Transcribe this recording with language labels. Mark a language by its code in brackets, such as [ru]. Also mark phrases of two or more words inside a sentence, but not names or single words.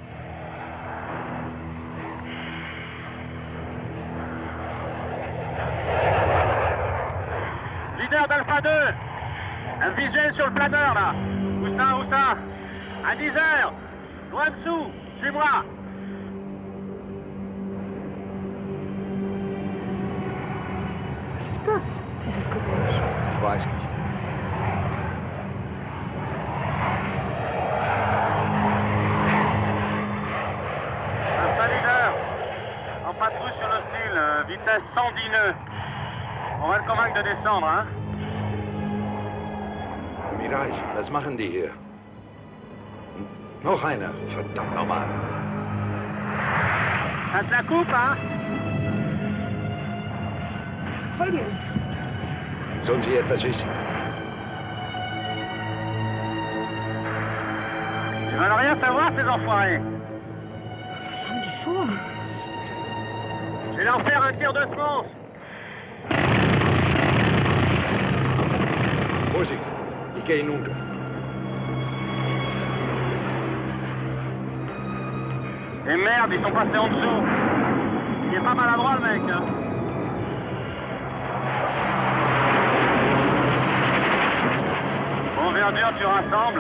[fr] Leader d'Alpha 2, un visuel sur le planeur là. Où ça? À 10 heures, loin dessous, suis-moi. [de] Was ist das? Dieses Geräusch. Ich weiß nicht. [fr] Alpha Leader, en patrouille sur l'hostile, vitesse 110 nœuds. On va le convaincre de descendre, hein? [de] Mirage, was machen die hier? Noch einer, verdammt nochmal. [fr] Ça te la coupe, hein? [de] Folgen uns. Sollen Sie etwas wissen? [fr] Ils veulent rien savoir, ces enfoirés. [de] Was haben die vor? [fr] Je vais leur faire un tir de semonce. [de] Vorsicht, die gehen unter. [fr] Et merde, ils sont passés en dessous. Il est pas maladroit, le mec, hein. Bon, verdure, tu rassembles.